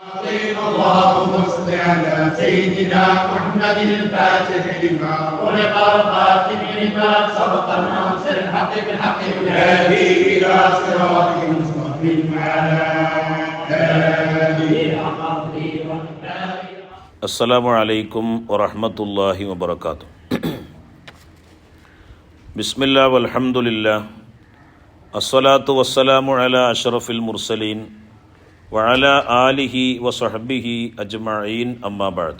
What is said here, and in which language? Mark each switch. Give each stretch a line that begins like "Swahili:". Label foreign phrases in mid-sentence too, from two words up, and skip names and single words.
Arabic: اللهم صل على سيدنا محمد الفاتح لما ولق الخاتم لما سبق الناصر الحق بالحق والهادي الى صراطك المستقيم وعلى اله السلام عليكم ورحمة الله وبركاته. بسم الله والحمد لله الصلاة والسلام على أشرف المرسلين وعلى آله وصحبه أجمعين أما بعد.